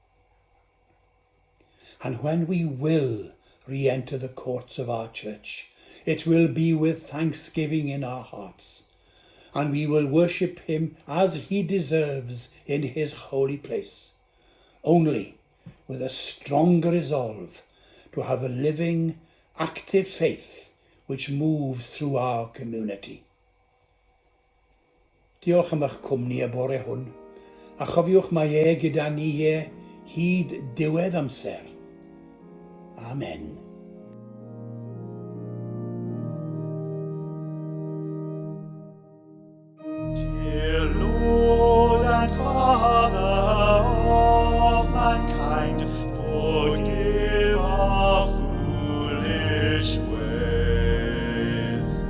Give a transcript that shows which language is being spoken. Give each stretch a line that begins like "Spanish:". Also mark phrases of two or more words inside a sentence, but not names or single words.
English: And when we will re-enter the courts of our church, it will be with thanksgiving in our hearts, and we will worship him as he deserves in his holy place, only with a stronger resolve to have a living, active faith which moves through our community.
Welsh: Diolch am eich cwmni y bore hwn, a chofiwch mae gyda ni hyd diwedd amser.
English: Amen. Dear Lord and Father of mankind, forgive our foolish ways.